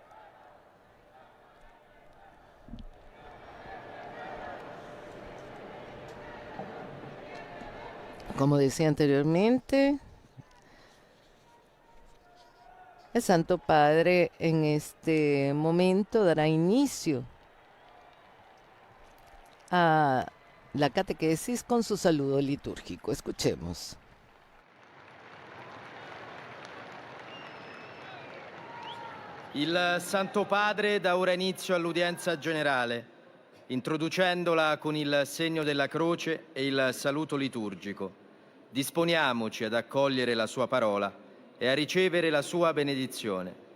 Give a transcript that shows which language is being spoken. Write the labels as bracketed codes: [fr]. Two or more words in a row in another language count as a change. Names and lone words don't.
[es] Como decía anteriormente, el Santo Padre en este momento dará inicio a la catequesis con su saludo litúrgico. Escuchemos. [it] Il Santo Padre dà ora inizio all'udienza generale, introducendola con il segno della croce e il saluto liturgico. Disponiamoci ad accogliere la sua parola e a ricevere la sua benedizione.